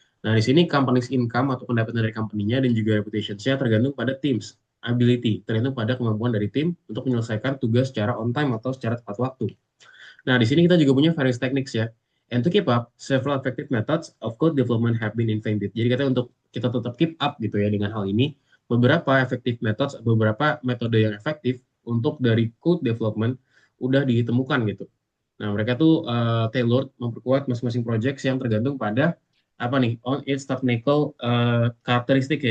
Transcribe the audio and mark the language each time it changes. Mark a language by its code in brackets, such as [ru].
[id] Nah, di sini company's income atau pendapatan dari company-nya dan juga reputation-nya tergantung pada teams, ability, tergantung pada kemampuan dari tim untuk menyelesaikan tugas secara on time atau secara tepat waktu. Nah, di sini kita juga punya various techniques ya. [en] And to keep up, several effective methods of code development have been invented. [id] Jadi kita tetap keep up gitu ya dengan hal ini, beberapa effective methods, beberapa metode yang efektif untuk dari code development udah ditemukan gitu. Nah, mereka tuh tailored memperkuat masing-masing projects yang tergantung pada apa nih on its technical karakteristik ya.